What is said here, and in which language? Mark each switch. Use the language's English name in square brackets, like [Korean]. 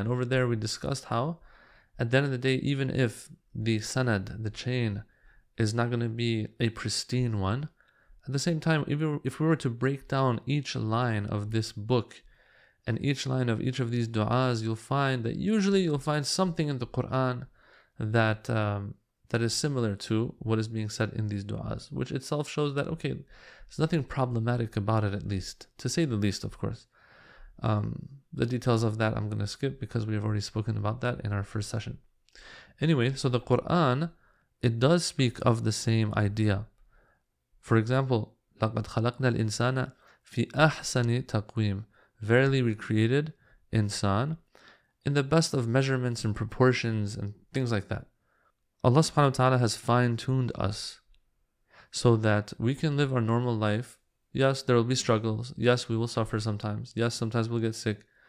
[English] And over there we discussed how at the end of the day, even if the sanad, the chain, is not going to be a pristine one, at the same time, if we were to break down each line of this book and each line of each of these du'as, you'll find that usually you'll find something in the Quran that is similar to what is being said in these du'as, which itself shows that, okay, there's nothing problematic about it, at least, to say the least, of course. The details of that I'm going to skip because we have already spoken about that in our first session. Anyway, so the Quran, it does speak of the same idea. For example, [Arabic] لَقَدْ خَلَقْنَا الْإِنسَانَ فِي أَحْسَنِ تَقْوِيمٍ. [English] Verily we created insan in the best of measurements and proportions and things like that. Allah subhanahu wa ta'ala has fine-tuned us so that we can live our normal life. Yes, there will be struggles. Yes, we will suffer sometimes. Yes, sometimes we'll get sick.